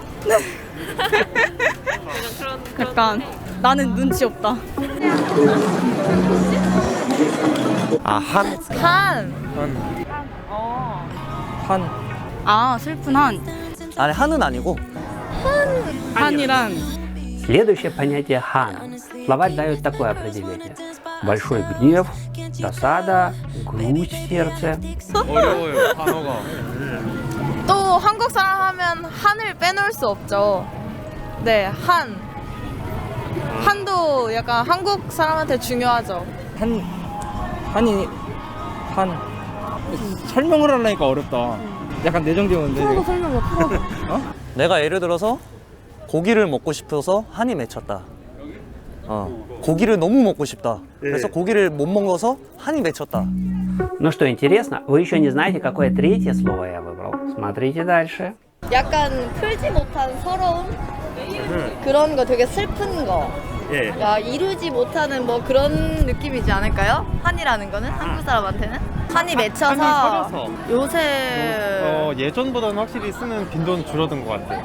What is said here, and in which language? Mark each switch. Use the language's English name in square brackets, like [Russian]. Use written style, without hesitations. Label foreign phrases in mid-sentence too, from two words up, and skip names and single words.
[Korean] 약간 나는 눈치 없다. 아, 한. 아, 슬픈 한. 아니 한은 아니고 한이란 [Russian] Следующее понятие хан. Словарь дает такое определение. Большой гнев, досада, грусть в сердце. [Korean] 어려워요 단어가. 또 한국 사람 하면 한을 빼놓을 수 없죠. 네, 한. 한도 약간 한국 사람한테 중요하죠. 한이 설명을 하려니까 어렵다. 약간 내정되는데. 프로도 설명해, 프로도. 내가 예를 들어서 고기를 먹고 싶어서 한이 맺혔다. 고기를 너무 먹고 싶다. 그래서 고기를 못 먹어서 한이 맺혔다. [Russian] Ну что интересно, вы еще не знаете, какое третье слово я выбрал. Смотрите дальше. [Korean] 약간 풀지 못한 서러움? 그런 거 되게 슬픈 거. 야, 이루지 못하는 뭐 그런 느낌이지 않을까요? 한이라는 거는 한국 사람한테는 한이 맺혀서 요새 예전보다는 확실히 쓰는 빈도는 줄어든 것 같아요.